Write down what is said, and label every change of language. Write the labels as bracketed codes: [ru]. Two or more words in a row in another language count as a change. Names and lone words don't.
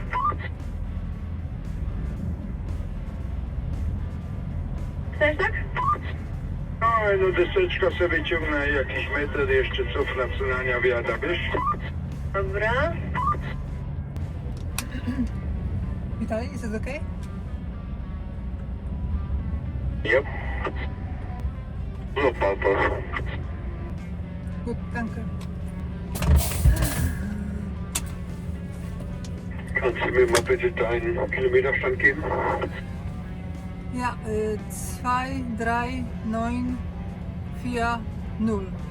[pl] Chcesz tak? Oj, no deseczka sobie ciągnę jakiś metr, jeszcze cofnę wsunania wiada, wiesz? Dobra. Witali, jest ok? [de] Yep. Super, Boss. Gut, danke. Kannst du mir mal bitte deinen Kilometerstand geben? Ja, 23940.